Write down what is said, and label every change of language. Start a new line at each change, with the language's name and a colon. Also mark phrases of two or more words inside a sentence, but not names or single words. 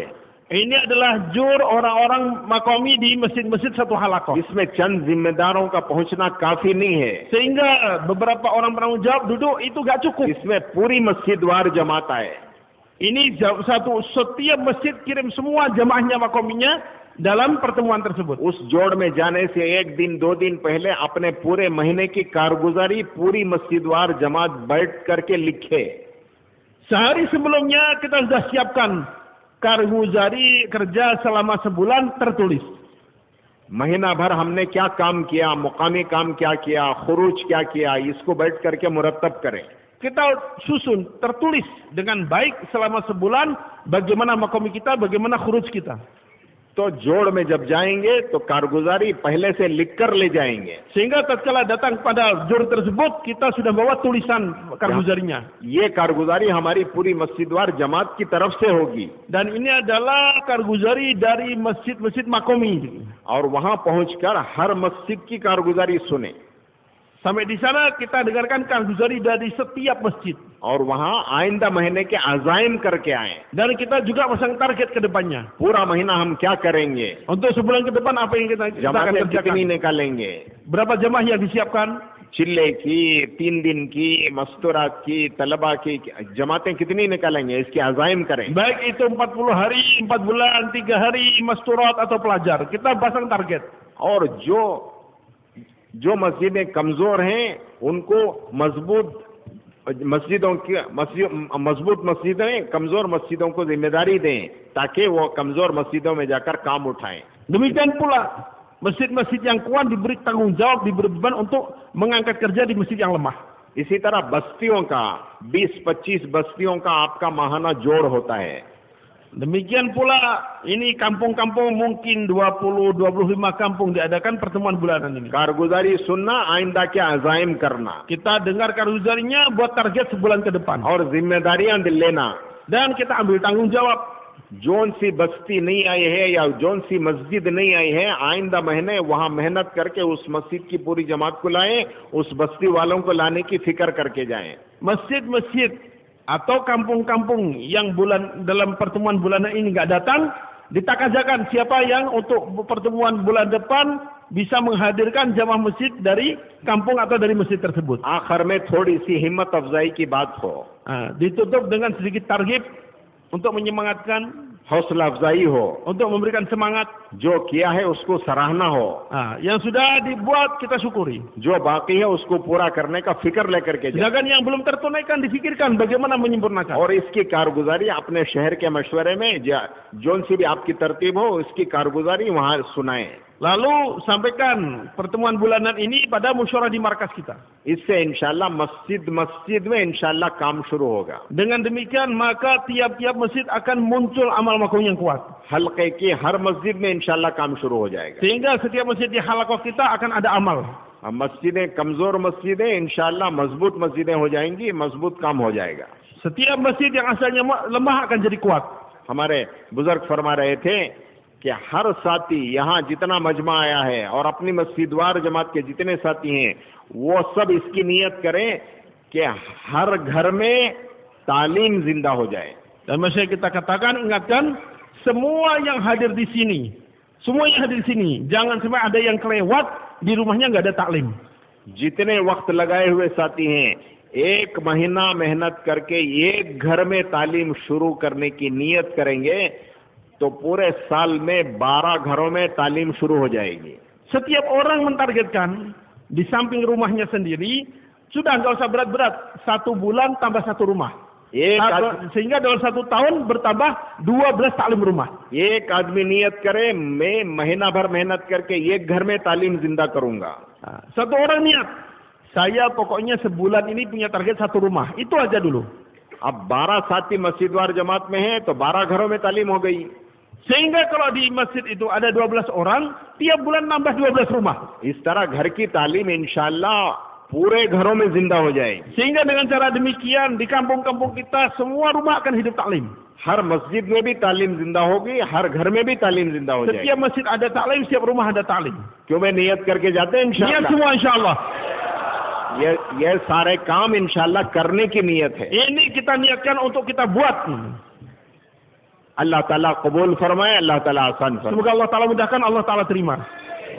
Indonesian: Ini adalah jur orang-orang makomi di masjid-masjid satu halaqah.
Hindi: इसमें चंद जिम्मेदारों का पहुंचना काफी नहीं है।
Indonesian: Sehingga beberapa orang penanggung jawab duduk itu nggak cukup.
Hindi: इसमें पूरी मस्जिदवार जमात है।
Indonesian: Ini setiap masjid kirim semua jamaahnya makominya dalam pertemuan tersebut.
Hindi: उस जोड़ में जाने से एक दिन दो दिन पहले अपने पूरे महीने की कारगुजारी पूरी मस्जिदवार जमात बैठ करके लिखे।
Indonesian: Sehari sebelumnya kita sudah siapkan कारगुजारी kerja selama sebulan tertulis.
Hindi: महीना भर हमने क्या काम किया, मुकामी काम क्या किया, खुरूज क्या किया, इसको बैठ करके मुरत्तब करें।
Indonesian: Kita susun tertulis dengan baik selama sebulan bagaimana makomi kita, bagaimana khuruj kita.
Hindi: तो जोड़ में जब जाएंगे तो कारगुजारी पहले से लिखकर ले जाएंगे।
Indonesian: Sehingga tatkala datang pada jur tersebut kita sudah bawa tulisan कारगुजारिnya.
Hindi: ये कारगुजारी हमारी पूरी मस्जिदवार जमात की तरफ से होगी।
Indonesian: Dan ini adalah कारगुजारी dari masjid-masjid makomi.
Hindi: और वहां पहुंचकर हर मस्जिद की कारगुजारी सुने।
Indonesian: Sampai di sana kita dengarkan कारगुजारी dari setiap masjid.
Hindi: और वहां आइंदा महीने के अज़ाइम करके आए।
Indonesian: Dan kita juga pasang target ke depannya.
Hindi: पूरा महीना हम क्या करेंगे,
Indonesian: Untuk sebulan ke depan apa yang kita akan
Hindi: जमातें कितनी
Indonesian: kerjakan.
Hindi: निकालेंगे,
Indonesian: Berapa jamaah yang disiapkan?
Hindi: चिल्ले की, 3 दिन की, मस्तूरात की, तलबा की जमातें कितनी निकालेंगे, इसकी अज़ाइम करें।
Indonesian: Baik itu 40 hari, 4 bulan, 3 hari, masturat atau pelajar. Kita pasang target.
Hindi: और जो मस्जिदें कमजोर हैं उनको मजबूत मस्जिदें कमजोर मस्जिदों को जिम्मेदारी दें ताकि वो कमजोर मस्जिदों में जाकर काम उठाएं।
Indonesian: Demikian pula Masjid-masjid yang kuat diberi tanggung jawab, diberi beban untuk mengangkat kerja di masjid yang lemah.
Hindi: इसी तरह बस्तियों का 20-25 बस्तियों का आपका माहाना जोड़ होता है.
Indonesian: Demikian pula ini kampung-kampung mungkin 20-25 kampung diadakan pertemuan bulanan ini.
Hindi: कारगुजारी सुनना, आइंदा के अज़ाइम करना
Indonesian: Kita dengar karuzarinya buat target sebulan ke depan.
Hindi: और जिम्मेदारियां लेना.
Indonesian: Dan kita ambil tanggung jawab.
Hindi: जोन सी बस्ती नहीं आई है या जोन सी मस्जिद नहीं आई है, आइंदा महीने वहां मेहनत करके उस मस्जिद की पूरी जमात को लाएं, उस बस्ती वालों को लाने की फिक्र करके जाएं.
Indonesian: Masjid-masjid atau kampung-kampung yang dalam pertemuan bulanan ini nggak datang, ditakazakan siapa yang untuk pertemuan bulan depan bisa menghadirkan jamaah masjid dari kampung atau dari masjid tersebut.
Hindi: आखिर में थोड़ी सी हिम्मत अफजाई की बात हो,
Indonesian: Ditutup dengan sedikit targhib untuk menyemangatkan,
Hindi: हौसला अफजाई हो,
Indonesian: untuk memberikan semangat.
Hindi: जो किया है उसको सराहना हो,
Indonesian: Yang sudah dibuat kita syukuri.
Hindi: जो बाकी है उसको पूरा करने का फिक्र लेकर के जाए.
Indonesian: Sedangkan yang belum tertunaikan difikirkan bagaimana menyempurnakan.
Hindi: और इसकी कारगुजारी अपने शहर के मशवरे में जोन सी भी आपकी तरतीब हो, इसकी कारगुजारी वहां सुनाएं.
Indonesian: Lalu sampaikan pertemuan bulanan ini pada musyawarah di markas kita.
Hindi: इससे इंशाल्लाह मस्जिद में इंशाल्लाह काम शुरू होगा.
Indonesian: Dengan demikian maka tiap-tiap masjid akan muncul amal makruh yang kuat.
Hindi: हल्के की हर मस्जिद में इंशाल्लाह काम शुरू हो जाएगा.
Indonesian: Sehingga setiap masjid di halaqah kita akan ada amal.
Hindi: मस्जिदें कमजोर मस्जिदें इंशाल्लाह मजबूत मस्जिदें हो जाएंगी, मजबूत काम हो जाएगा.
Indonesian: Setiap masjid yang asalnya lemah akan jadi kuat.
Hindi: हमारे बुजुर्ग फरमा रहे थे कि हर साथी यहाँ जितना मजमा आया है और अपनी मस्जिदवार जमात के जितने साथी हैं वो सब इसकी नियत करें कि हर घर में तालीम जिंदा हो जाए.
Indonesian: Dan masih kita katakan, ingatkan semua yang hadir di sini, jangan sampai ada yang kelewat di rumahnya nggak ada taklim.
Hindi: जितने वक्त लगाए हुए साथी हैं, एक महीना मेहनत करके एक घर में तालीम शुरू करने की नियत करेंगे तो पूरे साल में 12 घरों में तालीम शुरू हो जाएगी.
Indonesian: Setiap orang mentargetkan di samping rumahnya sendiri, sudah nggak usah berat-berat, 1 bulan tambah 1 rumah. Sehingga dalam 1 tahun bertambah 12 taklim rumah.
Hindi: एक आदमी नियत करे मैं महीना भर मेहनत करके एक घर में तालीम जिंदा करूंगा.
Indonesian: Satu orang niat, saya pokoknya sebulan ini punya target 1 rumah. Itu aja dulu.
Hindi: अब 12 साथी मस्जिदवार जमात में है तो 12 घरों में तालीम हो गई.
Indonesian: Sehingga kalau di masjid itu ada 12 orang, tiap bulan nambah 12 rumah.
Hindi: इस तरह घर की तालीम इंशाल्लाह पूरे घरों में जिंदा हो जाएगी.
Indonesian: Sehingga dengan cara demikian di kampung-kampung kita semua rumah akan hidup taklim.
Hindi: हर मस्जिद में भी तालीम जिंदा होगी, हर घर में भी तालीम जिंदा हो जाएगी.
Indonesian: Setiap masjid ada taklim, setiap rumah ada taklim.
Hindi: क्यों मैं नियत करके जाते हैं
Indonesian: Niat
Hindi: इंशाल्लाह.
Indonesian: semua insyaallah.
Hindi: ये सारे काम इंशाल्लाह करने की नियत है.
Indonesian: Ini kita niatkan untuk kita buat.
Hindi: अल्लाह ताला कबूल फरमाए, अल्लाह ताला आसान फरमाए.
Indonesian: Semoga Allah Ta'ala mudahkan, Allah Ta'ala terima.